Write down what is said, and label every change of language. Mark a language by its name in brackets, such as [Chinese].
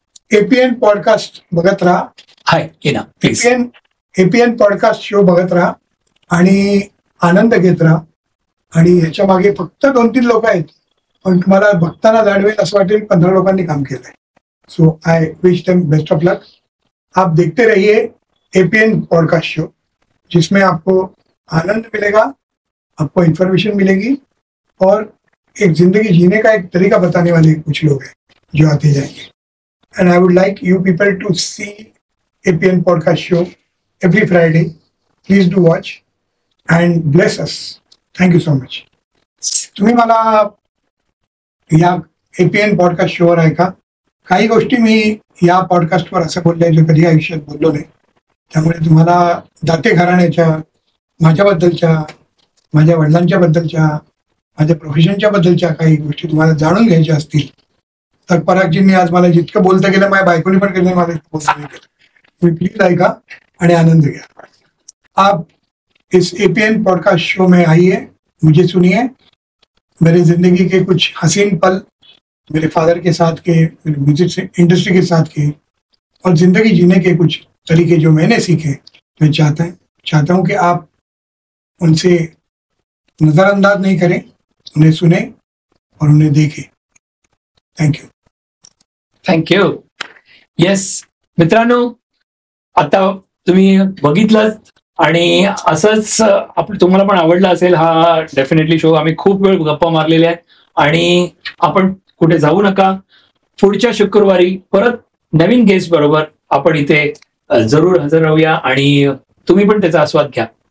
[Marathi] APN podcast बघत राहा. हाय ये ना प्लीज. एपीएन पॉडकास्ट शो बघत राहा आणि आनंद घेत राहा. आणि याच्या मागे फक्त 2-3 लोक आहेत, पण तुम्हाला बघताना जाणवेल असं वाटेल 15 लोकांनी काम केलंय. [English] So I wish them best of luck. [Hindi] आप देखते रहिए एपीएन पॉडकास्ट शो, जिसमें आपको आनंद मिलेगा, आपको इंफॉर्मेशन मिलेगी, और एक जिंदगी जीने का एक तरीका बताने वाले कुछ लोग हैं जो आते जाएंगे. [English] And I would like you people to see APN podcast show every Friday. Please do watch and bless us. Thank you so much. [Marathi] तुम्ही मला या APN podcast शोवर ऐका. काही गोष्टी मी या पॉडकास्टवर असं बोलले जे कधी आयुष्यात बोललो नाही. त्यामुळे तुम्हाला दाते घराण्याच्या, माझ्याबद्दलच्या, माझ्या वडिलांच्या बद्दलच्या, माझ्या प्रोफेशनच्या बद्दलच्या काही गोष्टी तुम्हाला जाणून घ्यायच्या असतील तर परागजींनी आज मला जितकं बोलता गेलं, माझ्या बायकोनी पण केलं, मला बोलता नाही केलं. तुम्ही प्लीज ऐका आणि आनंद घ्या. [Hindi] आप इस एपीएन पॉडकास्ट शो में आइए, मुझे सुनिए, मेरे जिंदगी के कुछ हसीन पल मेरे फादर के साथ के, मेरे म्यूजिक इंडस्ट्री के साथ के, और जिंदगी जीने के कुछ तरीके जो मैंने सीखे, मैं चाहता हूँ कि आप उनसे नज़रअंदाज नहीं करें, उन्हें सुने और उन्हें देखें. [English] Thank you. [Marathi] येस मित्रांनो, आता तुम्ही बघितलं आणि असंच तुम्हाला पण आवडला असेल हा डेफिनेटली शो. आम्ही खूप वेळ गप्पा मारलेल्या आहेत आणि आपण कुठे जाऊ नका. पुढच्या शुक्रवारी परत नवीन गेस्ट बरोबर आपण इथे जरूर हजर राहूया आणि तुम्ही पण त्याचा आस्वाद घ्या.